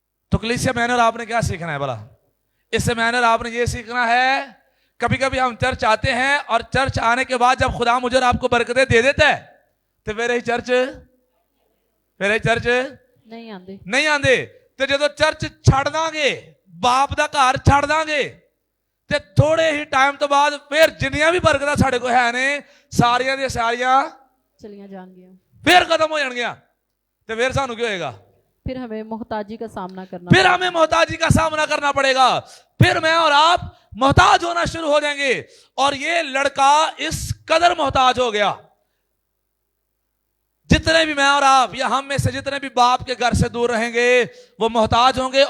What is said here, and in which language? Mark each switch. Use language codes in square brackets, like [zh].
[hi] तो कलीसिया मैनर आपने क्या सीखना है भला? इससे मैनर आपने ये सीखना है, कभी कभी हम चर्च आते हैं और चर्च आने के बाद जब खुदा मुझे और आपको बरकतें दे देता है तो फिर चर्च नहीं आंदे। [pa] ਤੇ ਜਦੋਂ ਚਰਚ ਛੱਡ ਦਾਂਗੇ, ਬਾਪ ਦਾ ਘਰ ਛੱਡ ਦਾਂਗੇ ਤੇ ਥੋੜੇ ਹੀ ਟਾਈਮ ਤੋਂ ਬਾਅਦ ਫਿਰ ਜਿੰਨੀਆਂ ਵੀ ਬਰਕਤਾਂ ਸਾਡੇ ਕੋਲ ਹੈ ਨੇ ਸਾਰੀਆਂ ਦੀਆਂ ਸਾਰੀਆਂ ਚਲੀਆਂ ਜਾਣਗੀਆਂ, ਫਿਰ ਖਤਮ ਹੋ ਜਾਣਗੀਆਂ। ਤੇ ਫਿਰ ਸਾਨੂੰ ਕੀ ਹੋਏਗਾ? [hi] फिर हमें मोहताजी का सामना करना फिर हमें मोहताजी का सामना करना पड़ेगा। फिर मैं और आप मोहताज होना शुरू हो जाएंगे। और ये लड़का इस कदर मोहताज हो गया, जितने भी मैं और आप या हम में से जितने भी बाप के घर से दूर रहेंगे वो मोहताज होंगे।